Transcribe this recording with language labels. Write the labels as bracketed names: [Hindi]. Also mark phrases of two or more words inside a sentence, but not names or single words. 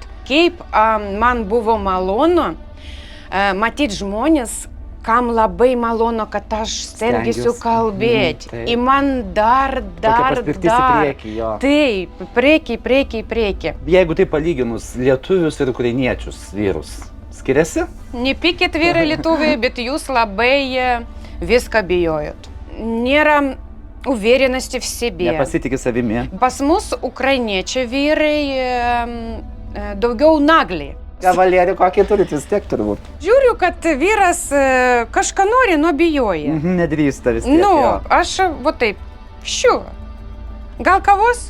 [Lithuanian] Kaip man buvo malonu matyti žmonės, kam labai malonu, kad aš stengiuosi kalbėti. Taip. Į man dar. Paspirtis į priekį, jo. Taip, priekį. Jeigu tai palyginus lietuvius ir ukrainiečius vyrus, skiriasi? Nepykit vyrai lietuviai, bet jūs labai viską bijojot. [Russian] Nėra уверенности в себе. [Lithuanian] Nepasitikė savimi. Pas mus ukrainiečiai vyrai daugiau nagliai. Kavalierį kokį turit vis tiek turbūt. Žiūriu, kad vyras kažką nori, bijoja. Nedrįsta vis tiek. Aš taip, gal kavos?